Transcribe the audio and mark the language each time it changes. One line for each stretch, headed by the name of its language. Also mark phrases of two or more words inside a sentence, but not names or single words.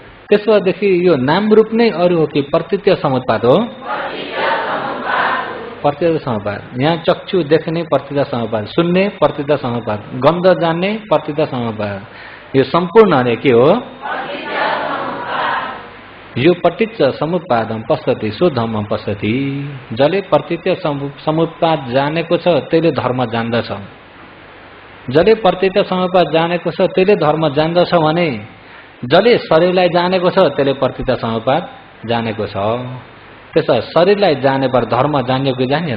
Nepali: त्यसोदेखि यो नाम रूप नै अरू हो कि प्रतीत्य समुत्पाद हो? प्रतीत्य समुत्पाद। यहाँ चक्षु देख्ने प्रतीत्य समुत्पाद, सुन्ने प्रतीत्य समुत्पाद, गन्ध जान्ने प्रतीत्य समुत्पाद। यो सम्पूर्ण ने के हो?
Sanskrit: यो प्रतीत्य समुत्पादम पश्यति सो धर्मम पश्यति।
Nepali: जसले प्रतीत्य समुत्पाद जानेको छ त्यसले धर्म जान्दछ। जसले प्रतीत्य समुत्पाद जानेको छ त्यसले धर्म जान्दछ भने जसले शरीरलाई जानेको छ त्यसले प्रतीत्य समुत्पाद जानेको छ। त्यसो शरीरलाई जाने पर धर्म जान्यो कि जानिएन?